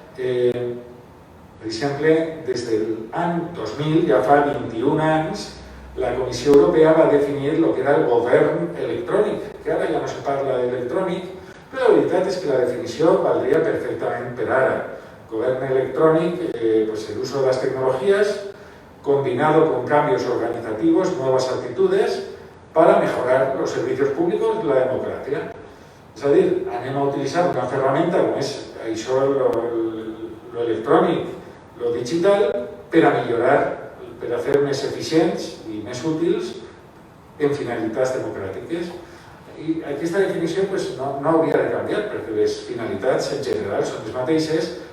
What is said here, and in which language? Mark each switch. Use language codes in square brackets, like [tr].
[ca] Per exemple, des de l'any 2000, ja fa 21 anys, la Comissió Europea va definir el que era el govern electrònic, que ara ja no se parla d'electrònic, però la veritat és que la definició valdria perfectament per ara. [es] Govern electrónico, el uso de las tecnologías, combinado con cambios organizativos, nuevas actitudes, para mejorar los servicios públicos y la democracia. [ca] És a dir, anem a utilitzar una ferramenta com és això, lo electrònic, lo digital, per a millorar, per a fer més eficients i més útils en finalitats democràtiques. I aquesta definició no hauria de canviar, perquè les finalitats en general són les mateixes.